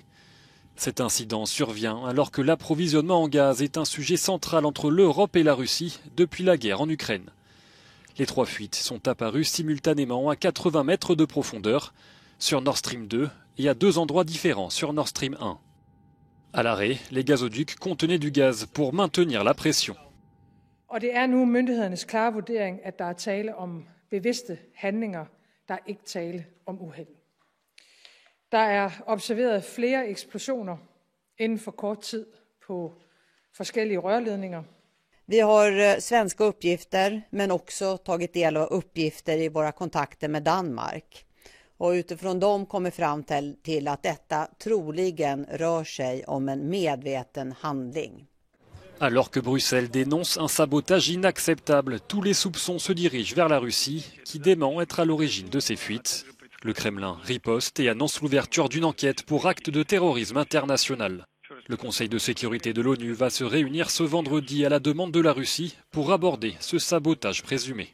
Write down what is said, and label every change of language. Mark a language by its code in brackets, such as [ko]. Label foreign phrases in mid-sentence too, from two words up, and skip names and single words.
[fr] Cet incident survient alors que l'approvisionnement en gaz est un sujet central entre l'Europe et la Russie depuis la guerre en Ukraine. Les trois fuites sont apparues simultanément à 80 mètres de profondeur sur Nord Stream 2 et à deux endroits différents sur Nord Stream 1. À l'arrêt, les gazoducs contenaient du gaz pour maintenir la pression. [da] Og det nu myndighedernes klare vurdering, at der tale om bevidste handlinger, der ikke tale om uheld. Der observeret flere eksplosioner inden for kort tid på forskellige rørledninger. [sv] Vi har svenska uppgifter men också tagit del av uppgifter i våra kontakter med Danmark. Och utifrån dem kommer fram till att detta troligen rör sig om en medveten handling. [fr] Alors que Bruxelles dénonce un sabotage inacceptable, tous les soupçons se dirigent vers la Russie, qui dément être à l'origine de ces fuites. Le Kremlin riposte et annonce l'ouverture d'une enquête pour acte de terrorisme international. Le Conseil de sécurité de l'ONU va se réunir ce vendredi à la demande de la Russie pour aborder ce sabotage présumé.